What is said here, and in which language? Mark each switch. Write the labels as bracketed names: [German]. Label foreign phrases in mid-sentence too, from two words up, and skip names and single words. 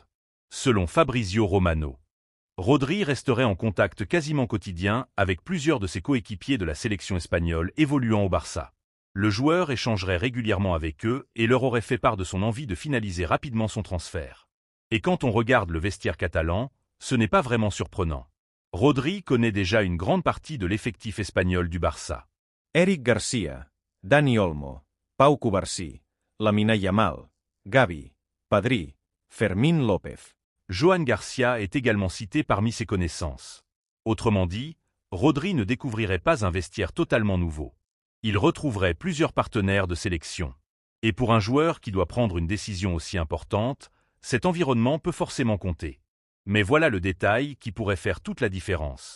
[French] Selon Fabrizio Romano, Rodri resterait en contact quasiment quotidien avec plusieurs de ses coéquipiers de la sélection espagnole évoluant au Barça. Le joueur échangerait régulièrement avec eux et leur aurait fait part de son envie de finaliser rapidement son transfert. Et quand on regarde le vestiaire catalan, ce n'est pas vraiment surprenant. Rodri connaît déjà une grande partie de l'effectif espagnol du Barça. Eric Garcia, Dani Olmo, Pau Cubarsí, Lamine Yamal, Gavi, Pedri, Fermín López. Joan Garcia est également cité parmi ses connaissances. Autrement dit, Rodri ne découvrirait pas un vestiaire totalement nouveau. Il retrouverait plusieurs partenaires de sélection. Et pour un joueur qui doit prendre une décision aussi importante, cet environnement peut forcément compter. Mais voilà le détail qui pourrait faire toute la différence.